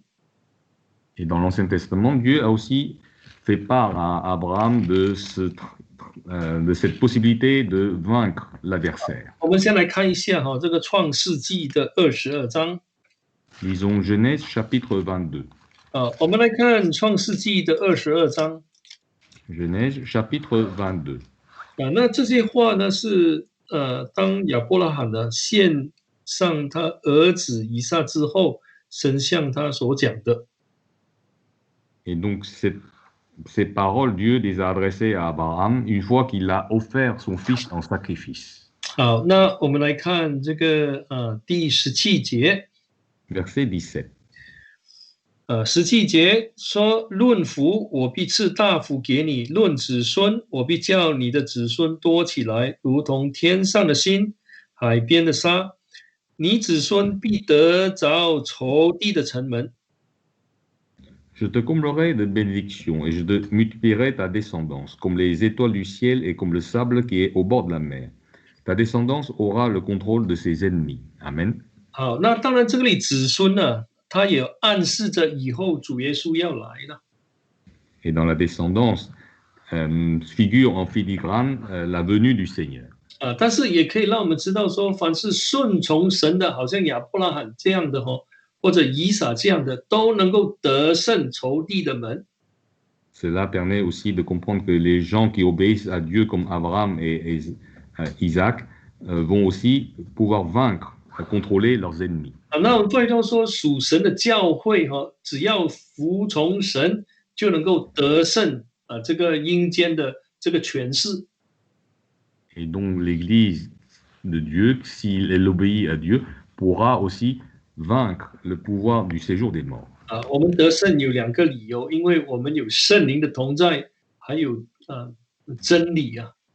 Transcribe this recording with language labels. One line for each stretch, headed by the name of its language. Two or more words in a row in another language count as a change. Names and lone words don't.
French: Et dans l'Ancien Testament, Dieu a aussi fait part à Abraham de cette possibilité de vaincre l'adversaire.
Chinese: 我们先来看一下这个创世纪的22章。
French: Lisons Genèse chapitre 22.
Chinese: 我们来看创世纪的22章。
French: Genèse chapitre 22.
Chinese: 那这些话呢是当亚伯拉罕呢献上他儿子以撒之后，神向他所讲的。
French: Et donc ces paroles, Dieu les a adressées à Abraham une fois qu'il a offert son fils en sacrifice.
Chinese: 好，那我们来看这个第17节。
French: Verset 17.
Chinese: 17节说：“论福，我必赐大福给你；论子孙，我必叫你的子孙多起来，如同天上的星，海边的沙。你子孙必得着仇敌的城门。”
French: Je te comblerai de bénédictions et je te multiplierai ta descendance, comme les étoiles du ciel et comme le sable qui est au bord de la mer. Ta descendance aura le contrôle de ses ennemis. Amen.
Chinese: 好，那当然这里子孙呢，它也暗示着以后主耶稣要来了。
French: Et dans la descendance figure en filigrane la venue du Seigneur.
Chinese: 但是也可以让我们知道说，凡是顺从神的，好像亚伯拉罕这样的或者以撒这样的，都能够得胜仇敌的门。
French: Cela permet aussi de comprendre que les gens qui obéissent à Dieu comme Abraham et Isaac vont aussi pouvoir vaincre, contrôler leurs ennemis.
Chinese: 那我们注意到说，属神的教会只要服从神，就能够得胜这个阴间的这个权势。
French: Et donc l'Église de Dieu, si elle obéit à Dieu, pourra aussi vaincre le pouvoir du séjour des morts.
Chinese: 我们得胜有2个理由，因为我们有圣灵的同在，还有真理啊。